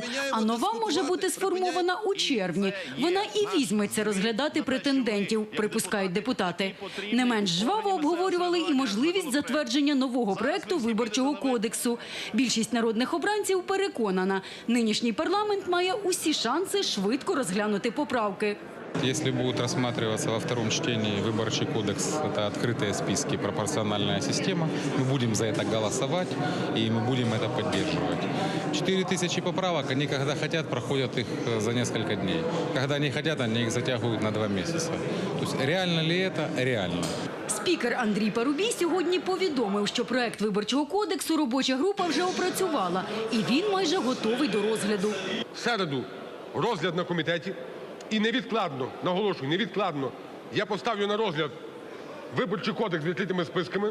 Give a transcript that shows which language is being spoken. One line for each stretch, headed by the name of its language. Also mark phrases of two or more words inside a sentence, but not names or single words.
Ukrainian: А нова може бути сформована у червні. Вона і візьметься розглядати претендентів, припускають депутати. Не менш жваво обговорювали і можливість затвердження нового проекту Виборчого кодексу. Більшість народних обранців переконана, нинішній парламент має усі шанси швидко розглянути поправки.
Russian: Если будет рассматриваться во втором чтении выборчий кодекс, это открытые списки, пропорциональная система, мы будем за это голосовать и мы будем это поддерживать. 4 тысячи поправок, они когда хотят, проходят их за несколько дней. Когда не хотят, они их затягивают на 2 месяца. То есть реально ли это? Реально.
Ukrainian: Спікер Андрій Парубій сьогодні повідомив, що проект Виборчого кодексу робоча група вже опрацювала, і він майже готовий до розгляду. В середу розгляд на комітеті. І невідкладно, наголошую, невідкладно я поставлю на розгляд Виборчий кодекс з відкритими списками.